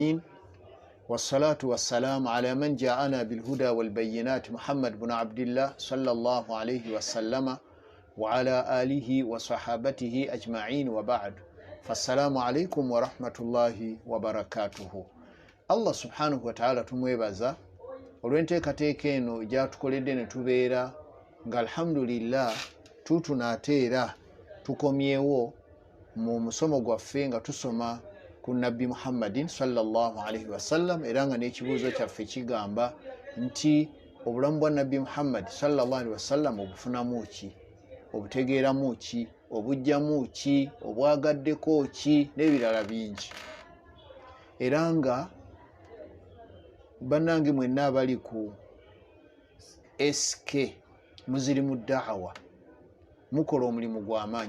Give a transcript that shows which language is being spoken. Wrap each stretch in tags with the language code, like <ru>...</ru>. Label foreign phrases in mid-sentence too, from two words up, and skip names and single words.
<ar>والصلاة والسلام على من جاءنا بالهدى والبينات محمد بن عبد الله صلى الله عليه وسلم وعلى آله وصحابته أجمعين وبعد فالسلام عليكم ورحمة الله وبركاته. الله سبحانه وتعالى</ar> <lg>tumwebaza olw'enteekateeka eno gyatukoledde ne tubeera nga alhamdulillah tutunateera tukomyewo mu musomo gwaffe nga tusoma ku nabbi Muhammadin</lg> <ar>صلى الله عليه وسلم,</ar> <lg>era nga n'ekibuuzo kyaffe kigamba nti obulamu bwa nabbi Muhammad</lg> <ar>صلى الله عليه وسلم</ar> <lg>obufunamu ki, obutegeeramu ki, obujjamu ki, obwagaddeko ki n'ebirala bingi. Era nga bannange mwenna abali ku SK muzirimu da'awa mukola omulimu gw'amaanyi.</lg>